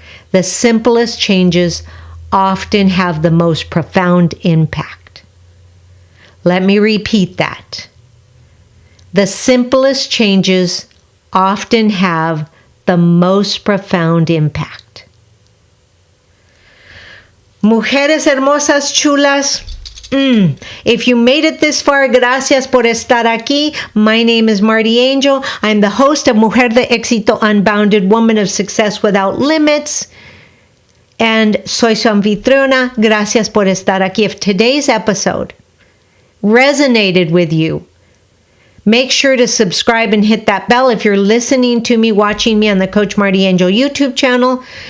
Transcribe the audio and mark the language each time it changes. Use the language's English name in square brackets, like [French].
[English] The simplest changes often have the most profound impact. Let me repeat that. The simplest changes often have the most profound impact. [Spanish] Mujeres hermosas, chulas. [English] If you made it this far, [Spanish] gracias por estar aquí. [English] My name is MartiAngel. I'm the host of Mujer de Exito Unbounded, Woman of Success Without Limits. [Spanish] And soy su anfitriona. Gracias por estar aquí. [English] If today's episode resonated with you, make sure to subscribe and hit that bell if you're listening to me, watching me on the Coach MartiAngel YouTube channel.